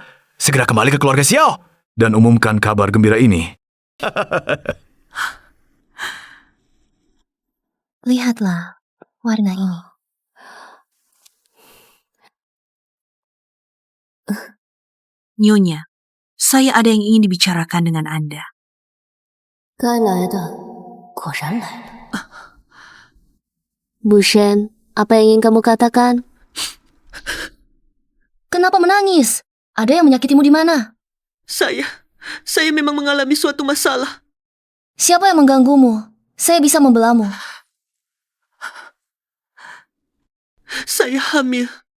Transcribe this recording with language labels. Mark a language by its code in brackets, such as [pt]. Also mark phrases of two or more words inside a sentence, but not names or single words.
[id] Segera kembali ke keluarga Xiao dan umumkan kabar gembira ini. Lihatlah warna ini. Nyonya, saya ada yang ingin dibicarakan dengan Anda. [zh] 该来的果然来了。 [id] Bu Shen, apa yang ingin kamu katakan? Kenapa menangis? Ada yang menyakitimu di mana? Saya memang mengalami suatu masalah. Siapa yang mengganggumu? Saya bisa membelamu. Saya hamil.